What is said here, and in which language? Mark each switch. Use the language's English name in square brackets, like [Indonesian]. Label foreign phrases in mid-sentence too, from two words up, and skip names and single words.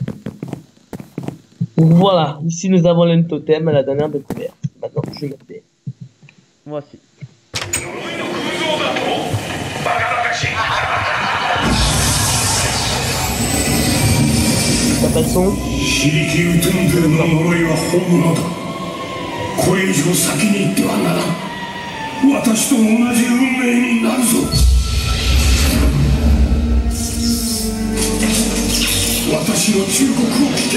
[French] Donc voilà, ici nous avons le totem à la dernière découverte. Maintenant, je me tais. Moi aussi. Ça passe son. [Japanese] 非力ウトゥンドゥルの呪いは本物だ。これ以上先に行ってはならん。私と同じ運命になるぞ。私の忠告を聞け。